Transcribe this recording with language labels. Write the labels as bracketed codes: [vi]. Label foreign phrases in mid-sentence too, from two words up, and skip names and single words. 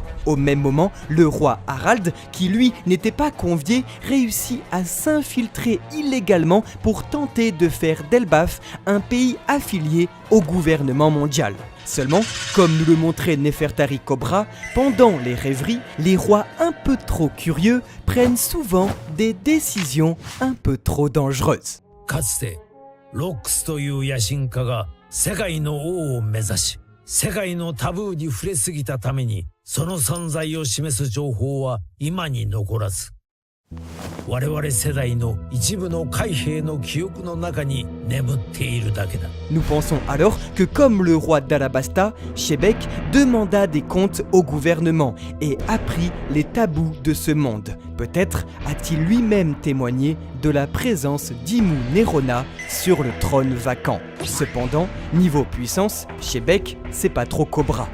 [fr] Au même moment, le roi Harald, qui lui n'était pas convié, réussit à s'infiltrer illégalement pour tenter de faire d'Elbaf un pays affilié au gouvernement mondial. Seulement, comme nous le montrait Nefertari Cobra, pendant les rêveries, les rois un peu trop curieux prennent souvent des décisions un peu trop dangereuses. [ja] かつてロックスという野心家が世界の王を目指し、世界のタブーに触れすぎたためにその存在を示す情報は今に残らず、我々世代の一部の海兵の記憶の中に眠っているだけだ。 [fr] Nous pensons alors que comme le roi d'Alabasta, Shebeck demanda des comptes au gouvernement et apprit les tabous de ce monde. Peut-être a-t-il lui-même témoigné de la présence d'Imu Nerona sur le trône vacant. Cependant, niveau puissance, Shebeck, c'est pas trop Cobra.